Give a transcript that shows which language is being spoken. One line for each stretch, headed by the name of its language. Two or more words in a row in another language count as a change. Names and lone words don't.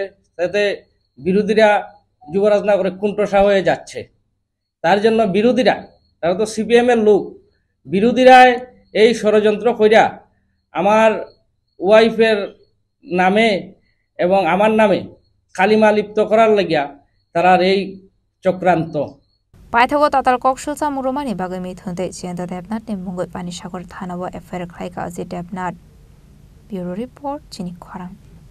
Bangla: তাতে বিরোধীরা যুবরাজনগরে কুণ্ঠসা হয়ে যাচ্ছে। তার জন্য বিরোধীরা, তারা তো CPM এর লোক, বিরোধীরা এই ষড়যন্ত্র কইরা আমার ওয়াইফের নামে এবং আমার নামে কালিমা লিপ্ত করার লাগিয়া তারার এই চক্রান্ত।
Kok Borok: पाइथगो ताताल कक्सलसा मुरुमानि बागै मिथुन दे जयन्त देबनाथ नि मुंगै पानीसागर थानाव एफआईआर ख्लाइका अजित देबनाथ।
English: bureau report
Kok Borok: चिनी खरां।